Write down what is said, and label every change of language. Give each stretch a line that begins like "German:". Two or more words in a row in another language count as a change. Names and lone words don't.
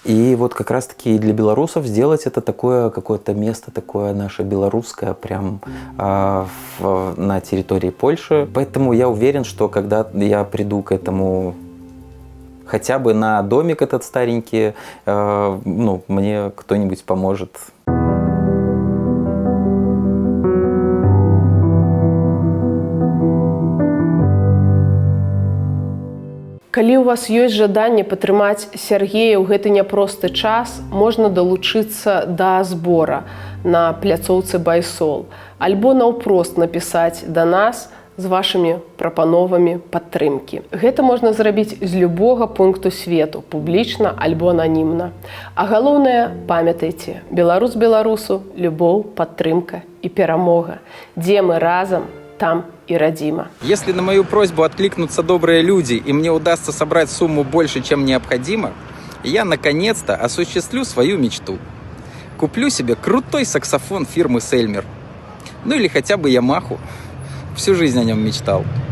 Russian: И как раз-таки и для белорусов сделать это такое какое-то место, такое наше белорусское, прям на территории Польши. Поэтому я уверен, что когда я приду к этому хотя бы на домик этот старенький, мне кто-нибудь поможет.
Belarusian: Калі у вас ёсць жаданне падтрымаць Сяргея ў гэты няпросты час, можна далучыцца да збора на пляцоўцы Байсол, альбо наўпрост напісаць да нас з вашымі прапановамі падтрымкі. Гэта можна зрабіць з любога пункту свету, публічна альбо ананімна. А галоўнае, памятайце, беларус беларусу, любоў, падтрымка і перамога. Дзе мы разам, там и родима.
Russian: Если на мою просьбу откликнутся добрые люди и мне удастся собрать сумму больше, чем необходимо, я наконец-то осуществлю свою мечту. Куплю себе крутой саксофон фирмы Сельмер. Или хотя бы Ямаху. Всю жизнь о нем мечтал.